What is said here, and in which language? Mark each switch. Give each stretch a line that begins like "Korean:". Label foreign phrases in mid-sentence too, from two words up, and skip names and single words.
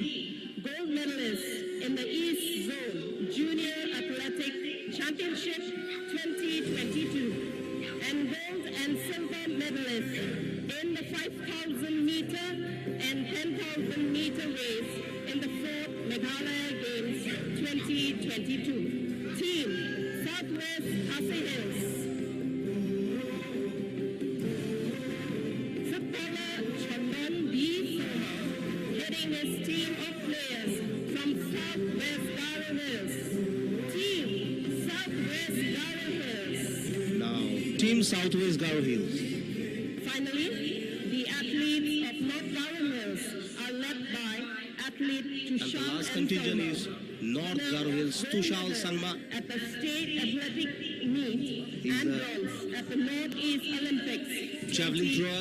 English: Gold medalist in the East Zone Junior Athletic Championship 2022 and gold and silver medalist in the 5,000 meter and 10,000 meter race in the 4th Meghalaya Games 2022. Team Southwest Kashi Hills. Heading his team of players from Southwest Garo Hills. Team Southwest Garo Hills. Now, Team Southwest Garo Hills. Finally, the athletes of North Garo Hills are led by athlete And the Tushal last contingent Sangma. is North Garo Hills, Tushal Sangma. At the state athletic meet and bronze at the Northeast Olympics Javelin thrower.